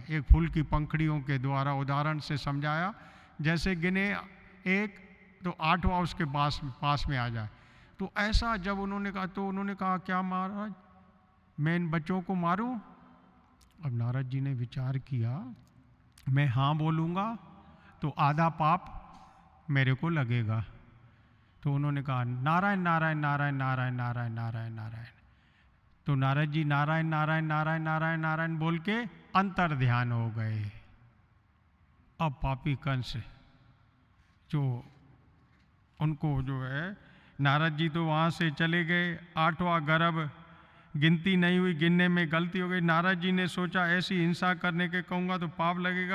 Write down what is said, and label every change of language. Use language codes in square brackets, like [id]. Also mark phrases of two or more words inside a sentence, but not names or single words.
[hi] एक फूल की पंखड़ियों के द्वारा उदाहरण से समझाया, जैसे गिने 1 तो 8वां उसके पास में आ जाए। तो ऐसा जब उन्होंने कहा तो उन्होंने कहा, क्या महाराज मैं इन बच्चों को मारूं? अब नारद जी ने विचार किया, मैं हाँ बोलूँगा तो आधा पाप मेरे को लगेगा। तो उन्होंने कहा नारायण नारायण नारायण नारायण नारायण नारायण नारायण। तो नारद जी नारायण नारायण नारायण नारायण नारायण बोल के अंतर ध्यान हो गए। अब पापी कंस जो उनको जो है, नारद जी तो वहाँ से चले गए। 8वां गर्भ गिनती नहीं हुई, गिनने में गलती हो गई। नारद जी ने सोचा ऐसी हिंसा करने के कहूँगा तो पाप लगेगा।